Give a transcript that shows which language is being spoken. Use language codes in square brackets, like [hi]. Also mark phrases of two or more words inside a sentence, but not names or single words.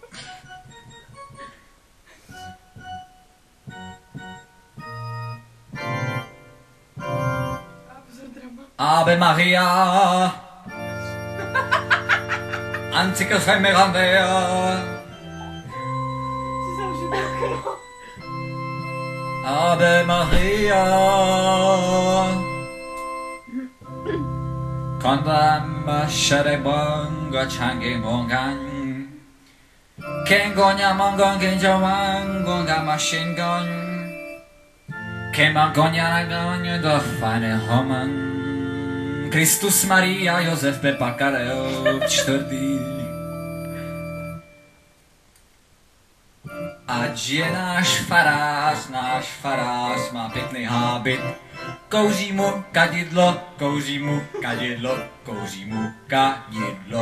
[cs] A pozor, drama. [la] Ave Maria. Antiques Mirandea. [cs] Si zavřu okno. [la] Ave Maria. Kandamba sharebanga change mongan. Kengonya mongon kenjawan gonga machine gun. Kemangonya nagonya do fajne homan. [cs] Kristus Maria Josef Pepa Karel čtvrtý. Ať je náš farář má pěkný hábit. Kouří mu kadidlo, kouří mu kadidlo, kouří mu kadidlo.